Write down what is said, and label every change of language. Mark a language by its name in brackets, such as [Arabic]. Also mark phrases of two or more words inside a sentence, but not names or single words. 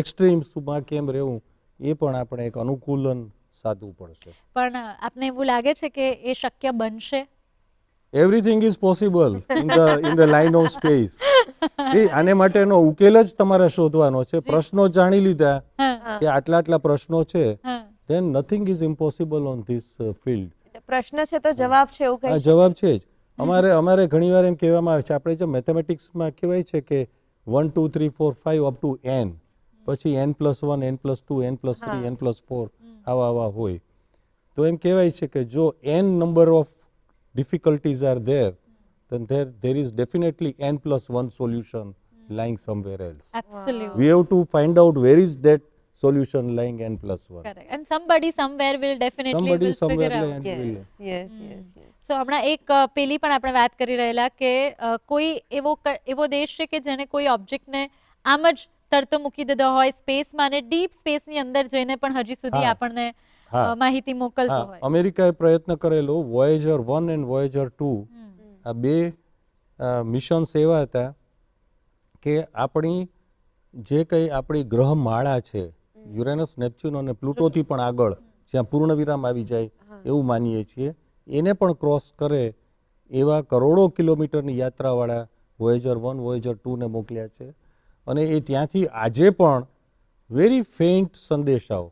[Gujarati] એક્સ્ટ્રીમ્સમાં કેમ રહેવું, એ પણ આપણે એક અનુકૂલન સાધવું પડશે. પણ આપને એવું લાગે છે કે એ શક્ય બનશે? [English] everything is possible in the line of space. [Gujarati] આને માટેનો ઉકેલ જ તમારે શોધવાનો છે. પ્રશ્નો જાણી લીધા હા, કે આટલા આટલા પ્રશ્નો છે, હા. [English] then nothing is impossible on this field. [Gujarati] એટલે પ્રશ્ન છે તો જવાબ છે એવું આ કહી જવાબ છે જ. અમારે ઘણીવાર એમ કહેવામાં આવે છે, આપણે જે મેથેમેટિક્સમાં કહેવાય છે કે 1 2 3 4 5 [English] up to n, [Gujarati] પછી n+1 n+2 n+3 n+4 આવા હોય, તો એમ કહેવાય છે કે જો [English] n number of difficulties are there, then there is definitely n+1 solution lying somewhere else. Absolutely. We have to find out where is that solution lying n+1. Correct. And somebody somewhere will definitely Somebody will somewhere figure out. land Yes, will. yes, yes, yes. [Gujarati] So હમણાં એક પેલી પણ આપણે વાત કરી રહેલા કે કોઈ એવો દેશ છે કે જેને કોઈ ઓબ્જેક્ટને આમ જ તરતો મૂકી દીધો હોય સ્પેસમાં, અને [English] deep spaceની [Gujarati] અંદર જઈને પણ હજી સુધી હા. આપણને હા. માહિતી મોકલતો હા, હોય. અમેરિકાએ પ્રયત્ન કરેલો વોયેજર 1 અને વોયેજર 2, આ બે મિશન્સ એવા હતા કે આપણી જે કંઈ આપણી ગ્રહમાળા છે, યુરેનસ, નેપચ્યુન અને પ્લુટોથી પણ આગળ જ્યાં પૂર્ણ વિરામ આવી જાય એવું માનીએ છીએ, એને પણ ક્રોસ કરે એવા કરોડો કિલોમીટરની યાત્રાવાળા વોયેજર 1 વોયેજર 2 ને મોકલ્યા છે, અને એ ત્યાંથી આજે પણ [English] very faint [Gujarati] સંદેશાઓ.